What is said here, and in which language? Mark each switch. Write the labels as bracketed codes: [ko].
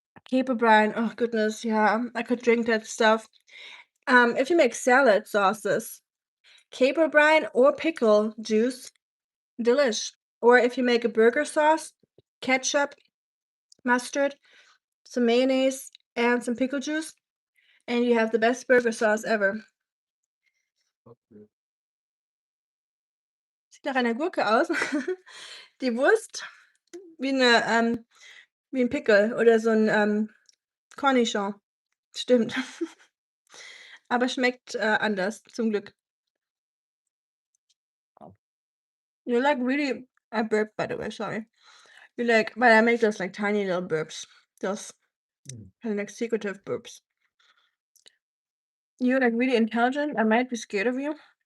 [en] Caper brine. Oh goodness, yeah. I could drink that stuff. If you make salad sauces, caper brine or pickle juice, delish. Or if you make a burger sauce, ketchup, mustard, some mayonnaise, and some pickle juice, and you have the best burger sauce ever. [de] Sieht nach einer Gurke aus. Die Wurst wie wie ein Pickel oder so ein Cornichon. Stimmt. Aber schmeckt, anders, zum Glück. [en] You like really I burped, by the way, sorry. You like but I make those, like, tiny little burps. Those kinda like secretive burps. You're, like, really intelligent. I might be scared of you.